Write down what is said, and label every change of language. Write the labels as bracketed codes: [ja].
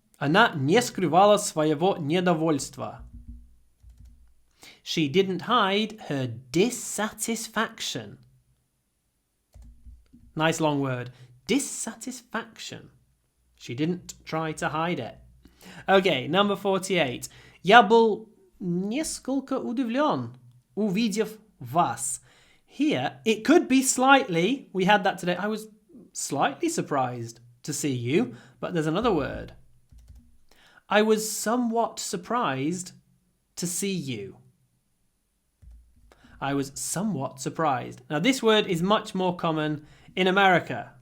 [ru] Она не скрывала своего недовольства. [en] She didn't hide her dissatisfaction. Nice long word. Dissatisfaction. She didn't try to hide it. Okay, number 48. [ru] Я был несколько удивлен, увидев вас. [en] Here, it could be slightly. We had that today. I was slightly surprised to see you, but there's another word. I was somewhat surprised to see you. I was somewhat surprised. Now, this word is much more common in America.